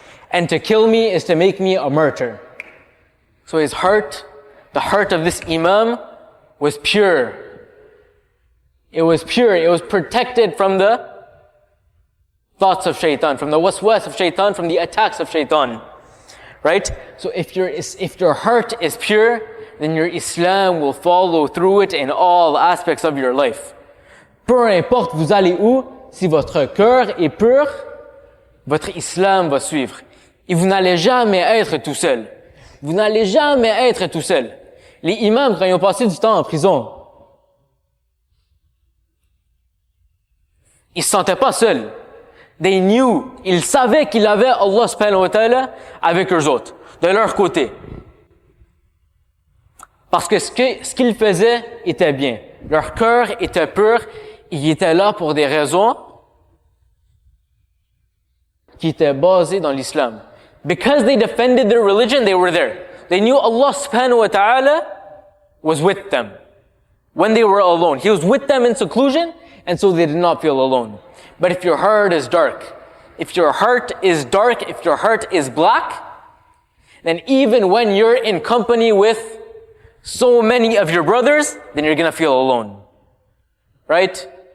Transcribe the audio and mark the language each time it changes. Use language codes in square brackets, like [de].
[en] And to kill me is to make me a martyr. So his heart, the heart of this Imam, was pure. It was pure. It was protected from the thoughts of shaitan, from the waswas of shaitan, from the attacks of shaitan. Right? So if your heart is pure, then your Islam will follow through it in all aspects of your life. [fr] Peu importe vous allez où, si votre cœur est pur, votre Islam va suivre. Et vous n'allez jamais être tout seul. Vous n'allez jamais être tout seul. Les imams, quand ils ont passé du temps en prison, ils se sentaient pas seuls. [en] They knew, [fr] ils savaient qu'ils avaient Allah subhanahu wa ta'ala avec eux autres, de leur côté. Parce que ce qu'ils faisaient était bien. Leur cœur était pur, ils étaient là pour des raisons qui étaient basées dans l'islam. [en] Because they defended their religion, they were there. They knew Allah subhanahu wa ta'ala was with them when they were alone. He was with them in seclusion, and so they did not feel alone. But if your heart is dark, if your heart is black, then even when you're in company with so many of your brothers, then you're gonna feel alone. Right?